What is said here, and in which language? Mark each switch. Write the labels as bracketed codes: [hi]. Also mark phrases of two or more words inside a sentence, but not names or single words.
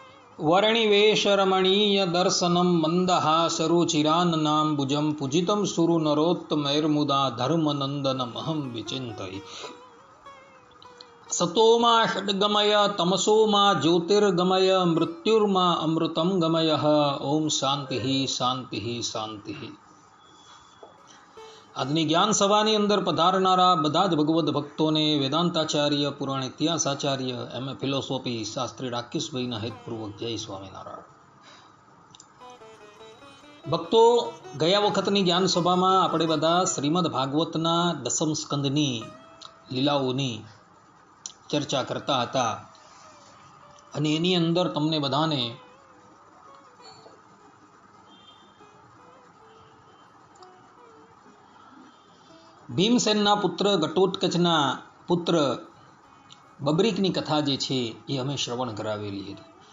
[sa] वर्णिवेशरमणीय दर्शनं मन्दहासरुचिरान्नाम्बुजं पूजितं सुरनरोत्तमैर्मुदा धर्मनन्दनमहं विचिन्तये। सतो मा षड्गमय तमसो मा ज्योतिर्गमय मृत्युर्मा अमृतं गमयः। ओम शांति शांति शांति। [gu] આજની જ્ઞાન સભાની અંદર પધારનારા બધા જ ભગવદ્ ભક્તોને વેદાંતાચાર્ય પુરાણ ઇતિહાસાચાર્ય [en] MA philosophy [gu] શાસ્ત્રી રાકેશભાઈના હેતપૂર્વક જય સ્વામિનારાયણ। ભક્તો, ગયા વખતની જ્ઞાન સભામાં આપણે બધા શ્રીમદ ભાગવતના દસમ સ્કંદની લીલાઓની ચર્ચા કરતા હતા અને એની અંદર તમને બધાને ભીમસેનના પુત્ર ઘટોત્કચના પુત્ર બબરીકની કથા જે છે એ અમે શ્રવણ કરાવેલી હતી।